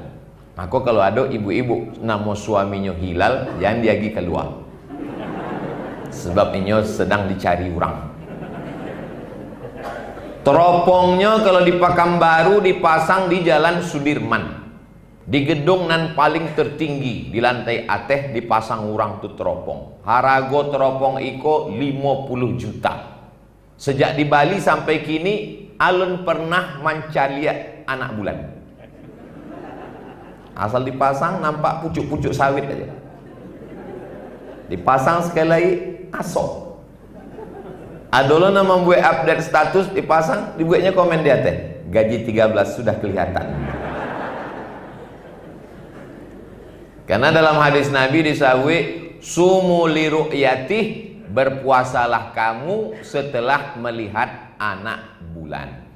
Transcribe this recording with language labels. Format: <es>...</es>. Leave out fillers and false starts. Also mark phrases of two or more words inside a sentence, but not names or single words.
<id>Maka kalau ada ibu-ibu nama suaminya hilal, jangan diagi keluar, sebab ini sedang dicari orang. Teropongnya kalau di Pekanbaru dipasang di Jalan Sudirman, di gedung nan paling tertinggi di lantai atas dipasang orang tu teropong.</id> <min>Harago teropong iko 50 juta. Sejak di Bali sampai kini alun pernah mancaliat anak bulan.</min> <id>Asal dipasang nampak pucuk-pucuk sawit aja. Dipasang sekali lagi asok. Adolo nama membuat update status dipasang, dibuatnya komen di atas. Gaji 13 sudah kelihatan. Karena dalam hadis Nabi disahwi</id> <ar>صوموا لرؤيته,</ar> <id>berpuasalah kamu setelah melihat anak bulan.</id>